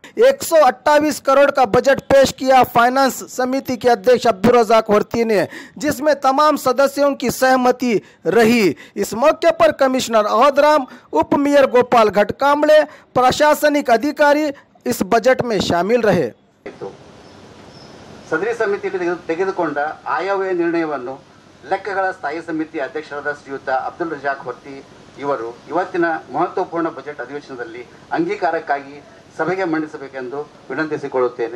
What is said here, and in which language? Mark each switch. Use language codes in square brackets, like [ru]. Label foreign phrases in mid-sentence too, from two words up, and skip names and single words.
[hi] 128 करोड़ का बजट पेश किया फाइनेंस समिति के अध्यक्ष अब्दुल रज़ाक वर्ती ने, जिसमें तमाम सदस्यों की सहमति रही। इस मौके पर कमिश्नर अहोदराम, उप मेयर गोपाल घटकांबळे, प्रशासनिक अधिकारी इस बजट में शामिल रहे। [kn] ಸದರಿ ಸಮಿತಿ ತೆಗೆದುಕೊಂಡ ಆಯವ್ಯಯ ನಿರ್ಣಯವನ್ನು ಲೆಕ್ಕಗಳ ಸ್ಥಾಯಿ ಸಮಿತಿ ಅಧ್ಯಕ್ಷರಾದ ಶ್ರೀಯುತ ಅಬ್ದುಲ್ ರಜಾಕ್ ಹೊರ್ತಿ ಇವರು ಇವತ್ತಿನ ಮಹತ್ವಪೂರ್ಣ ಬಜೆಟ್ ಅಧಿವೇಶನದಲ್ಲಿ ಅಂಗೀಕಾರಕ್ಕಾಗಿ ಸಭೆಗೆ ಮಂಡಿಸಬೇಕೆಂದು ವಿನಂತಿಸಿಕೊಳ್ಳುತ್ತೇನೆ।